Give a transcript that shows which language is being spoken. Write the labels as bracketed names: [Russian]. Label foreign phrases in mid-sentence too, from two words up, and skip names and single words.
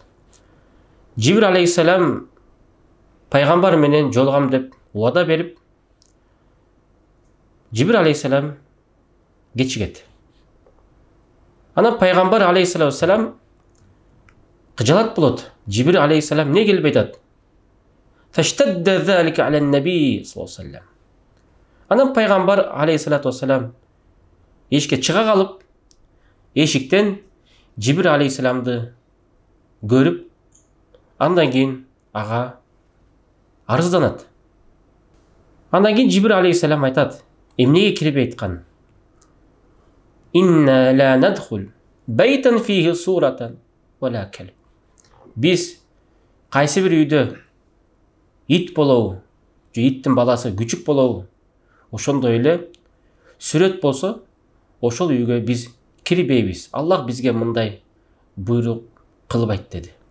[Kyrgyz] Жибрил алейхиссалам пайгамбар менен жолугам деп убада берип, Жибрил алейхиссалам кечигет. Анан пайгамбар [Arabic] عليه الصلاة والسلام [Kyrgyz] кыжалат болот. Жибрил алейхиссалам не келип айтат? [Arabic] فاشتد ذلك على النبي صلى الله عليه وسلم. [Kyrgyz] Анан пайгамбар [Arabic] عليه الصلاة والسلام [Kyrgyz] эшикке чыга калып, эшиктен Жибрил алейхиссаламды көрүп, андан кийин ага арызданат. Андан кийин Жибрил алейхиссалам айтат: эмнеге кирип айткан? [Arabic] إنا لا ندخل بيتا فيه صورة ولا كلب. [Kyrgyz] Биз кайсы бир үйдө ит болобу, же иттин баласы күчүк болобу, ошондой эле сүрөт болсо, ошол үйгө биз кирбейбиз. Аллах бизге мындай буйрук кылып айт деди.